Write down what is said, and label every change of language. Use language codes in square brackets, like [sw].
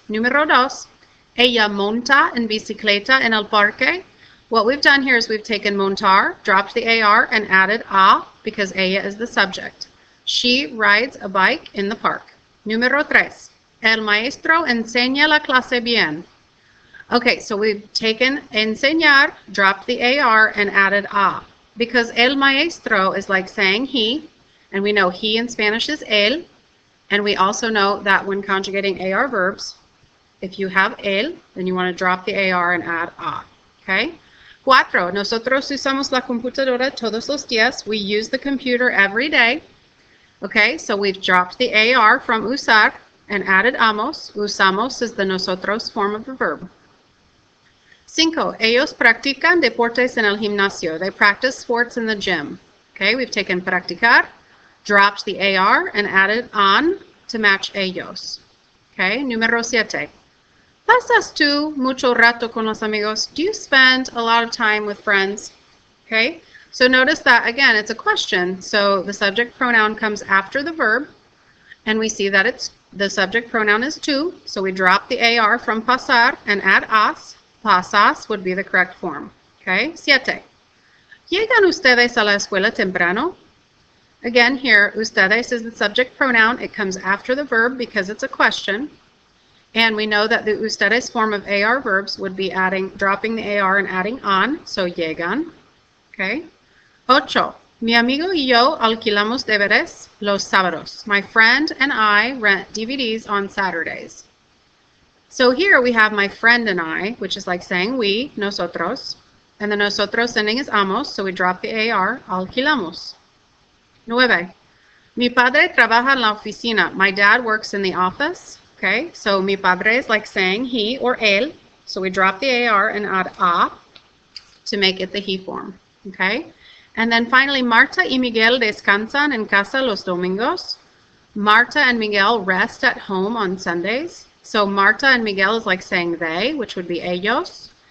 [es] Numero dos, ella monta en bicicleta en el parque. [en] What we've done here is we've taken montar, dropped the AR, and added a because ella is the subject. She rides a bike in the park. [es] Numero tres, el maestro enseña la clase bien. [en] Okay, so we've taken enseñar, dropped the AR, and added a because el maestro is like saying he, and we know he in Spanish is él, and we also know that when conjugating AR verbs, if you have él, then you want to drop the AR and add a, okay? [es] Cuatro, nosotros usamos la computadora todos los días. [en] We use the computer every day, okay? So we've dropped the AR from usar and added amos. Usamos is the nosotros form of the verb. [es] Cinco, ellos practican deportes en el gimnasio. [en] They practice sports in the gym. Okay, we've taken practicar, dropped the AR, and added on to match ellos. [es] Okay, número siete. ¿Pasas tú mucho rato con los amigos? [en] Do you spend a lot of time with friends? Okay, so notice that, again, it's a question. So the subject pronoun comes after the verb, and we see that the subject pronoun is tú. So we drop the AR from pasar and add as. Pasas would be the correct form. [es] Okay, siete. ¿Llegan ustedes a la escuela temprano? [en] Again, here, ustedes is the subject pronoun. It comes after the verb because it's a question. And we know that the ustedes form of AR verbs would be dropping the AR and adding on, so llegan. [es] Okay. Ocho. Mi amigo y yo alquilamos DVDs los sábados. [en] My friend and I rent DVDs on Saturdays. So here we have my friend and I, which is like saying we, nosotros. And the nosotros ending is amos, so we drop the AR, alquilamos. Nueve. [es] Mi padre trabaja en la oficina. [en] My dad works in the office. Okay, so mi padre is like saying he or él, so we drop the AR and add a to make it the he form. [es] Okay, [en] and then finally, [es] Marta y Miguel descansan en casa los domingos. [en] Marta and Miguel rest at home on Sundays. So Marta and Miguel is like saying they, which would be ellos.